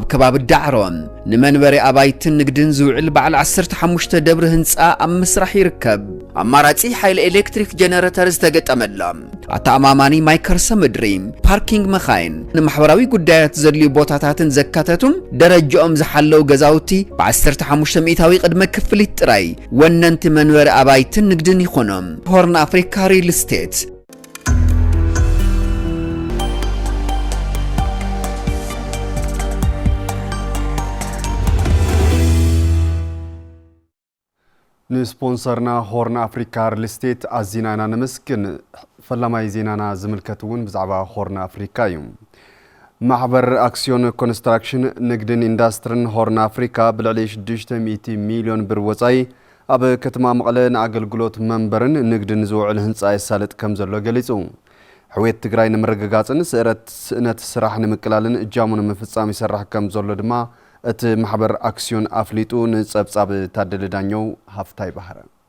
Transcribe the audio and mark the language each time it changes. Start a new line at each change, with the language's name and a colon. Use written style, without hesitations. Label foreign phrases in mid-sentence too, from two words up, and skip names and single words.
Tigrinya: ኣብ ከባቢ ዳዕሮን ንመንበሪ ኣባይትን ንግድን ዝውዕል በዓል 15 ደብሪ ህንፃ ኣብ ምስራሕ ይርከብ ኣማራጺ ሓይሊ ኤሌክትሪክ ጀነሬተር ዝተገጠመሎም ኣተኣማማኒ ማይ ከርሰ ምድሪ ፓርኪንግ መኻይን ንማሕበራዊ ጉዳያት ዘድልዩ ቦታታትን ዘካተቱም ደረጃኦም ዝሓለው ገዛውቲ ብ15 ሚእታዊ ቅድመ ክፍሊት ጥራይ ወነንቲ መንበሪ ኣባይትን ንግድን ይኾኖም ሆርን ኣፍሪካ ሪል ስቴት ንስፖንሰርና ሆርን አፍሪካ ሪል ስቴት አዚናና ነመስግን ፈላማይ ዜናና ዝምልከቱን ብዛዕባ ሆርን አፍሪካ እዩ ማሕበር አክሲዮን ኮንስትራክሽን ንግድን ኢንዱስትሪን ሆርን አፍሪካ ብልዕሊ 600 ሚሊዮን ብር ወጻይ ኣብ ከተማ መቐለ ንኣገልግሎት መንበርን ንግድን ዝውዕል ህንፃ የሳልጥ ከም ዘሎ ገሊጹ ሕዌት ትግራይ ንምርግጋጽን ስእነት ስራሕ ንምቅላልን እጃሙን ምፍጻም ይሰርሕ ከም ዘሎ ድማ እቲ ማሕበር አክሲዮን አፍሊጡ ንጸብጻብ ታደለ ዳኘው ሃፍታይ ባህረ